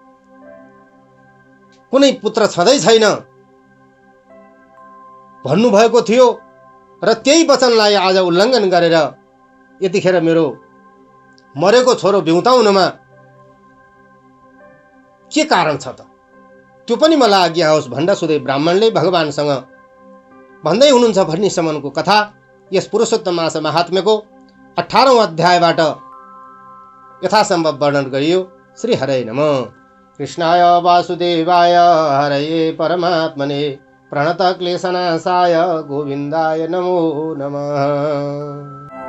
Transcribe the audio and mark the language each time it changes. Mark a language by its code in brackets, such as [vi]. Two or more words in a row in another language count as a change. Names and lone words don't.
[ne] कुनै पुत्र छँदै छैन भन्नुभएको थियो र त्यही वचनलाई आज उल्लङ्घन गरेर यतिखेर मेरो मरेको छोरो बिउताउनमा के कारण छ त, त्यो पनि मलाई आज्ञा होस् भन्दा सुदेव ब्राह्मणले भगवानसँग भन्दै हुनुहुन्छ भन्नेसम्मको कथा यस पुरुषोत्तम मास महात्म्यको 18औं अध्यायबाट यथासम्भव वर्णन गरियो। [sa] श्री हरये नमः। कृष्णाय वासुदेवाय हरये परमात्मने प्रणतक्लेशनाशाय गोविन्दाय नमो नमः।